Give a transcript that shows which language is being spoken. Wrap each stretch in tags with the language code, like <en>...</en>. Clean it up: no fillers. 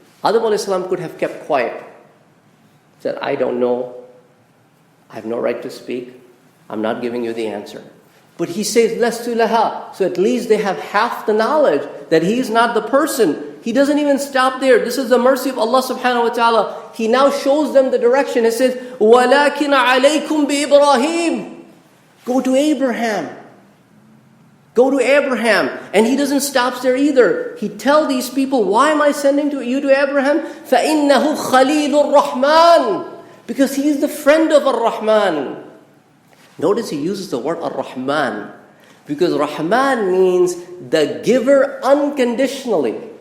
<en>Adam alayhi salam could have kept quiet. Said, I don't know. I have no right to speak. I'm not giving you the answer. But he says, Lastu laha. So at least they have half the knowledge that he is not the person. He doesn't even stop there. This is the mercy of Allah subhanahu wa ta'ala. He now shows them the direction.</en> <ar>He says, وَلَكِنَ عَلَيْكُمْ بِإِبْرَاهِيمِ.</ar> <en>Go to Abraham. Go to Abraham. And he doesn't stop there either. He tells these people, why am I sending you to Abraham?</en> <ar>فَإِنَّهُ خَلِيلُ الرَّحْمَنِ.</ar> <en>Because he is the friend of Ar-Rahman. Notice he uses the word Ar-Rahman. Because Rahman means the giver unconditionally.</en>